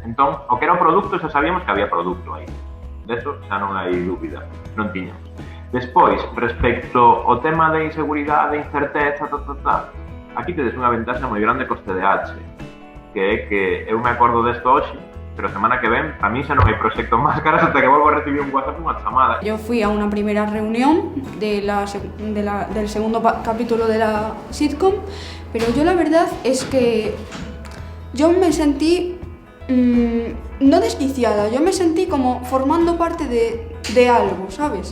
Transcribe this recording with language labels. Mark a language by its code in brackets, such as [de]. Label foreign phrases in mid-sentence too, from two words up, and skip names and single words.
[gl] Entón, o que era o produto, xa sabíamos que había produto aí. De eso xa non hai dúbida, non tiñamos. Despois, respecto ao tema de inseguridade, de incerteza, aquí tedes unha ventaxa moi grande cos TDAH, que é que eu me acordo desto hoxe, pero a semana que ven, a mí xa non hai proxecto máscaras ata que volvo a recibir un WhatsApp, unha chamada. [es] Yo fui a una primera reunión del segundo capítulo de la sitcom, pero yo la verdad es que yo me sentí no desquiciada, yo me sentí como formando parte de algo, ¿sabes?